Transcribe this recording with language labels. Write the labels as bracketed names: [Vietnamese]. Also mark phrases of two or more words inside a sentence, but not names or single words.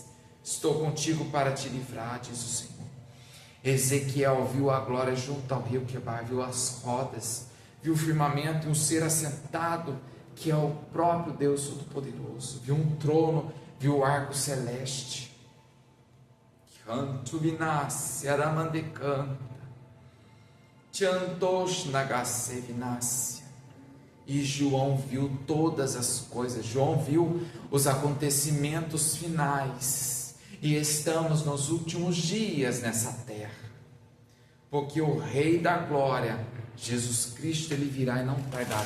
[Portuguese] Estou contigo para te livrar, diz o Senhor. Ezequiel viu a glória junto ao rio Quebar, viu as rodas, viu o firmamento e um ser assentado, que é o próprio Deus Todo-Poderoso. Viu um trono, viu o arco celeste. Canto vinasce, aramandecanta, tiantosh nagase vinasce. E João viu todas as coisas. João viu os acontecimentos finais. E estamos nos últimos dias nessa terra. Porque o Rei da Glória, Jesus Cristo, Ele virá e não tardará.